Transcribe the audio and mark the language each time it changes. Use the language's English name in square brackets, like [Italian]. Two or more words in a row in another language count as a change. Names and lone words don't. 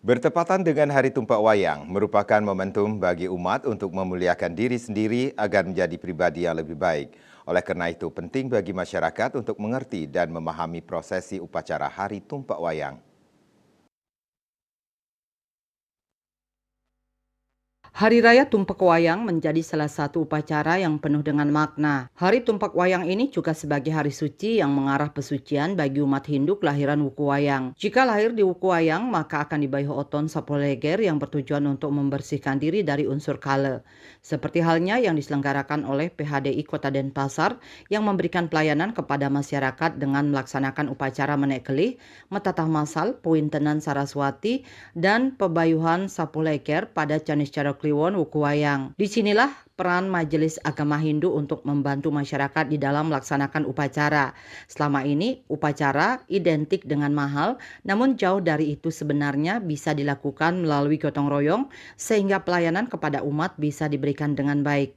[Indonesian] Bertepatan dengan Hari Tumpak Wayang, merupakan momentum bagi umat untuk memuliakan diri sendiri agar menjadi pribadi yang lebih baik. Oleh karena itu, penting bagi masyarakat untuk mengerti dan memahami prosesi upacara Hari Tumpak Wayang. Hari Raya Tumpak Wayang menjadi salah satu upacara yang penuh dengan makna. Hari Tumpak Wayang ini juga sebagai hari suci yang mengarah pesucian bagi umat Hindu kelahiran Wuku Wayang. Jika lahir di Wuku Wayang, maka akan dibayuh oton sapoleger yang bertujuan untuk membersihkan diri dari unsur kale. Seperti halnya yang diselenggarakan oleh PHDI Kota Denpasar yang memberikan pelayanan kepada masyarakat dengan melaksanakan upacara menek kelih, metatah masal, puintenan Saraswati, dan pebayuhan sapoleger pada Canis Carok Kliwon Wuku Wayang. Disinilah peran Majelis Agama Hindu untuk membantu masyarakat di dalam melaksanakan upacara. Selama ini upacara identik dengan mahal, namun jauh dari itu sebenarnya bisa dilakukan melalui gotong royong sehingga pelayanan kepada umat bisa diberikan dengan baik.